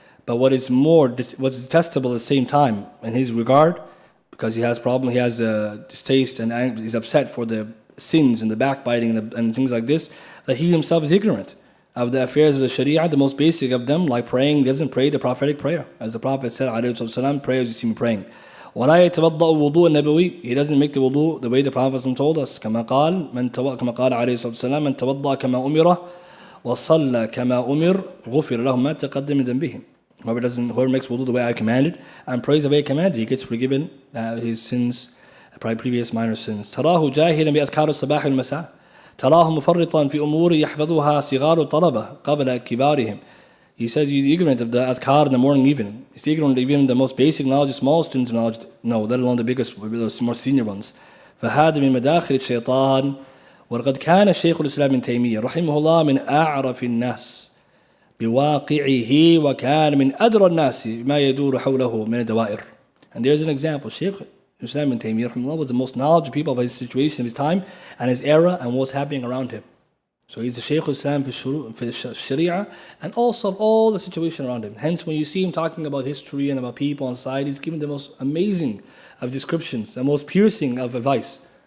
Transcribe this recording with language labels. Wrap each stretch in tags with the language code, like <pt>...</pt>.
<en>But what's detestable at the same time in his regard, because he has distaste and he's upset for the sins and the backbiting and things like this, that he himself is ignorant of the affairs of the Sharia, the most basic of them, like praying. He doesn't pray the prophetic prayer. As the Prophet said, alayhi pray as you see me praying.</en> <ar>وَلَا يَتَوَضَّأُ الْوُضُوءَ النَّبَوِيِّ.</ar> <en>He doesn't make the wudu the way the Prophet told us.</en> <ar>كما قال عليه الصلاة والسلام من توضأ كما أمره وصلى كما أمر غفر له ما تقدم من ذنبه.</ar> <en>Whoever makes wudu the way I commanded and prays the way I commanded, he gets forgiven his sins, probably previous minor sins.</en> <ar>تراه جاهلا بأذكار الصباح والمساء. تراه مفرطا في أمور يحفظها صغار الطلبة قبل كبارهم.</ar> <en>He says he's ignorant of the adhkar in the morning evening. He's ignorant of even the most basic knowledge, small students' knowledge, no, let alone the biggest, the more senior ones.</en> <ar>فهذا من مداخل الشيطان. وقد كان الشيخ الإسلام ابن تيمية رحمه الله من أعرف الناس بواقعه وكان من أدرى الناس ما يدور حوله من الدوائر.</ar> <en>And there's an example. Shaykh Islam ibn Taymiyyah rahimahullah was the most knowledgeable people of his situation, of his time, and his era, and what's happening around him. So he's the Shaykh Islam for Sharia, and also of all the situation around him. Hence, when you see him talking about history and about people and society, he's giving the most amazing of descriptions, the most piercing of advice.</en>